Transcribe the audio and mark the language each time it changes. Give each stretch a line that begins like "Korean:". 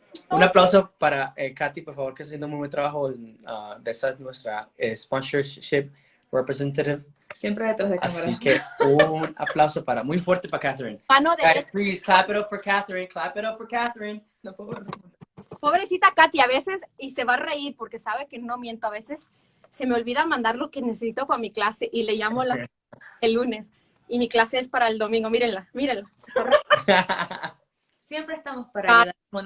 Spanish: Un aplauso para Katy, por favor, que está haciendo muy buen trabajo. De esta es nuestra
English: sponsorship representative.
Spanish: Siempre detrás de cámara. Así que un aplauso muy fuerte para Catherine. Mano de...
English: Guys, please clap it up for Catherine. Clap it up for Catherine.
Spanish: No, Pobrecita Katy, a veces, y se va a reír porque sabe que no miento, a veces se me olvida mandar lo que necesito para mi clase y le llamo el lunes. Y mi clase es para el domingo. Mírenla, mírenla. Siempre estamos para ayudar.